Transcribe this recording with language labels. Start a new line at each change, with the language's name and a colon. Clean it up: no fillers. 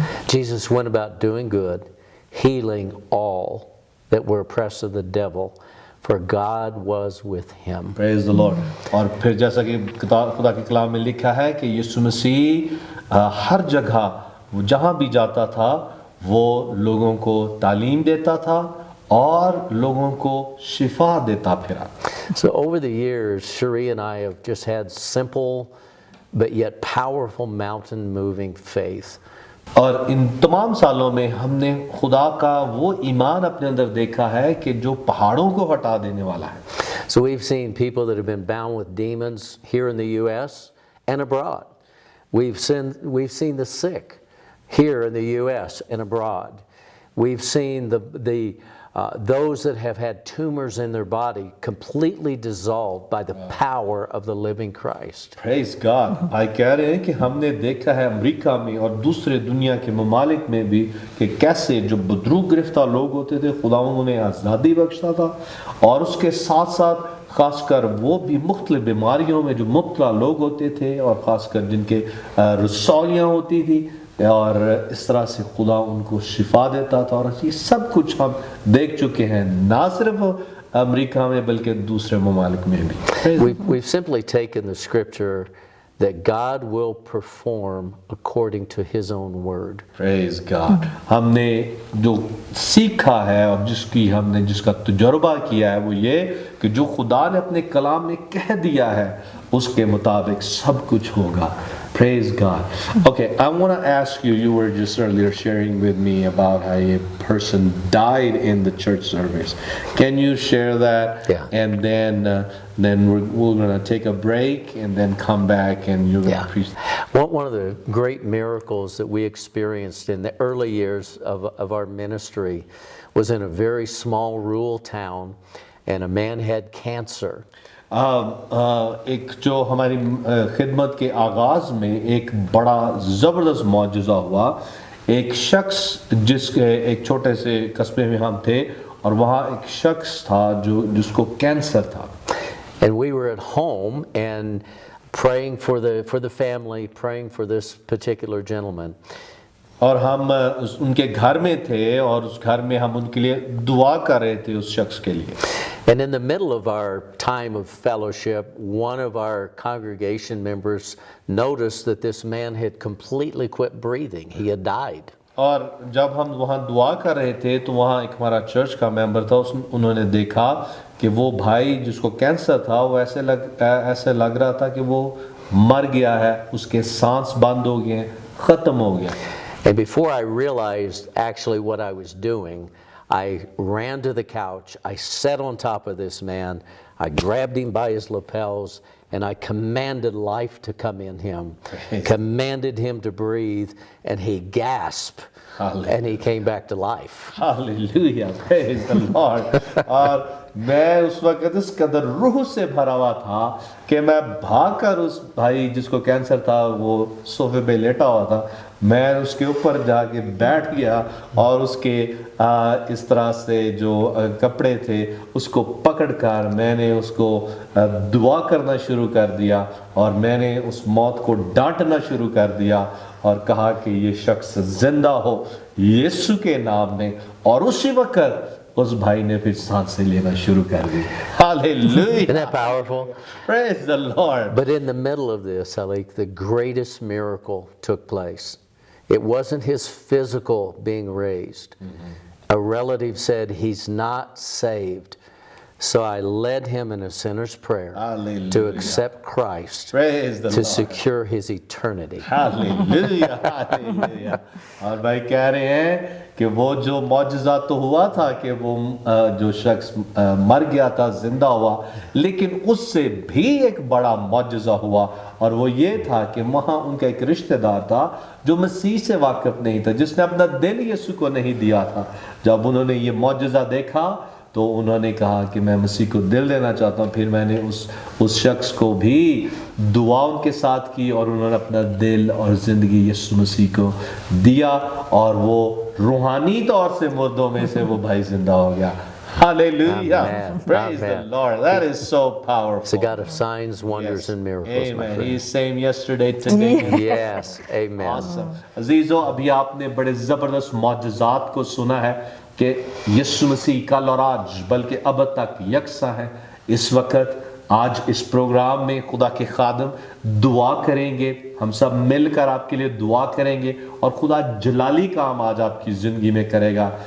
English: Jesus went about doing good, healing all that were oppressed of the devil, for God was with him. Praise the Lord.
Hindi: और फिर जैसा कि खुदा के कलाम में लिखा है कि यीशु मसीह हर जगह जहाँ भी जाता था वो लोगों को तालीम देता था और लोगों को शिफा देता फिरा.
English: So over the years, Cherie and I have just had simple but yet powerful mountain moving faith.
Hindi: और इन तमाम सालों में हमने खुदा का वो ईमान अपने अंदर देखा है कि जो पहाड़ों को हटा देने वाला है.
English: So we've seen people that have been bound with demons here in the U.S. and abroad. We've seen the sick here in the U.S. and abroad. We've seen those that have had tumors in their body completely dissolved by the power of the living Christ. Praise God.
Hindi: भाई कह रहे हैं कि हमने देखा है America में और दूसरे दुनिया के ममालिक में भी कि कैसे जो बुजुर्ग गिरफ्तार लोग होते थे खुदा उन्हें आज़ादी बख्शता था, और उसके साथ साथ खासकर वो भी मुख्तलिफ बीमारियों में जो मुब्तला लोग होते थे, और ख़ासकर जिनके रसौलियाँ होती थी, और इस तरह से खुदा उनको शिफा देता था. और ये सब कुछ हम देख चुके हैं, ना सिर्फ अमेरिका में बल्कि दूसरे ममालिक में भी.
English: We've simply taken the scripture that God will perform according to His own word. Praise God.
Hindi: हमने जो सीखा है और जिसका तजुर्बा किया है वो ये कि जो खुदा ने अपने कलाम में कह दिया है उसके मुताबिक सब कुछ होगा.
English: Praise God. Okay, I want to ask you, you were just earlier sharing with me about how a person died in the church service. Can you share that? Yeah. And then we're going to take a break and then come back and you're going to preach. One of the great miracles that we experienced in the early years of our ministry was in a very small rural town, and a man had cancer.
Hindi: एक जो हमारी खिदमत के आगाज़ में एक बड़ा ज़बरदस्त मौजज़ा हुआ. एक शख्स एक छोटे से कस्बे में हम थे और वहाँ एक शख्स था जिसको कैंसर था.
English: And we were at home and praying for the family, praying for this particular gentleman.
Hindi: और हम उनके घर में थे और उस घर में हम उनके लिए दुआ कर रहे थे उस शख्स के लिए.
English: And in the middle of our time of fellowship, one of our congregation members noticed that this man had completely quit breathing. He had died.
Hindi: और जब हम वहाँ दुआ कर रहे थे तो वहाँ एक हमारा चर्च का मेंबर था, उन्होंने देखा कि वो भाई जिसको कैंसर था वो ऐसे लग रहा था कि वो मर गया है, उसके सांस बंद हो गए, ख़त्म हो गया.
English: And before I realized actually what I was doing, I ran to the couch. I sat on top of this man. I grabbed him by his lapels, and I commanded life to come in him, commanded him to breathe, and he gasped, and he came back to life. Hallelujah, praise the Lord.
Hindi: और मैं उस वक्त इस कदर रूह से भरा हुआ था कि मैं भागकर उस भाई जिसको कैंसर था, वो सोफे पे लेटा हुआ था, मैं उसके ऊपर जाके बैठ गया और उसके इस तरह से जो कपड़े थे उसको पकड़कर मैंने उसको दुआ करना शुरू कर दिया और मैंने उस मौत को डांटना शुरू कर दिया और कहा कि ये शख्स जिंदा हो यीशु के नाम में। और उसी वक्त उस भाई ने फिर सांसें लेना शुरू कर दी।
English: Hallelujah. Isn't that powerful? Praise the Lord. But in the middle of this, Alik, the greatest miracle took place. It wasn't his physical being raised. A relative said, he's not saved. So I led him in a sinner's prayer to accept Christ, Praise the to Lord. secure his eternity. Hallelujah. Hallelujah.
Hindi: और भाई कह रहे हैं कि वो जो मौजज़ा तो हुआ था कि वो जो शख्स मर गया था जिंदा हुआ, लेकिन उससे भी एक बड़ा मौजज़ा हुआ और वो ये था कि वहाँ उनका एक रिश्तेदार था जो मसीह से वाकिफ नहीं था, जिसने अपना दिल यीशु को नहीं दिया था। जब उन्होंने ये मौजज़ा देखा तो उन्होंने कहा कि मैं मसीह को दिल देना चाहता हूँ। फिर मैंने उस शख्स को भी दुआ उनके साथ की और उन्होंने अपना दिल और ज़िंदगी यीशु मसीह को दिया और वो रूहानी तौर से मुर्दों में से वो भाई जिंदा हो गया।
English: Hallelujah. Amen. Praise the Amen. Lord. That is so powerful. It's a God of signs, wonders, and miracles, my Amen. friend. He's same yesterday, today. and Yes, amen. Awesome.
Hindi: अजीजों, अभी आपने बड़े ज़बरदस्त मौजज़ात को सुना है कि यीशु मसीह कल और आज बल्कि अब तक यकसा है। इस वक्त आज इस प्रोग्राम में खुदा के खादम दुआ करेंगे, हम सब मिलकर आपके लिए दुआ करेंगे और खुदा जलाली काम आज आपकी ज़िंदगी में करेगा।